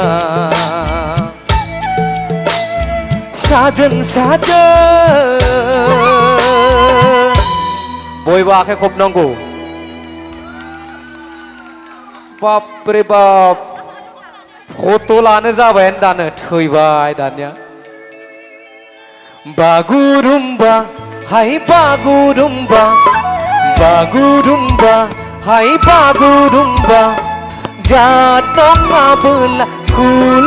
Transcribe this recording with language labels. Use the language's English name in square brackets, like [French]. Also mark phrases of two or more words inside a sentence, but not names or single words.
[Bodo] साजन साजन बयबो आखाइ खबनांगौ [Hindi] बाप रे बाप [Bodo] फट' लानो जाबायानो दानो थैबाय दानिया बागुरुम्बा हाय बागुरुम्बा बागुरुम्बा हाय बागुरुम्बा जात नङाबोला कुल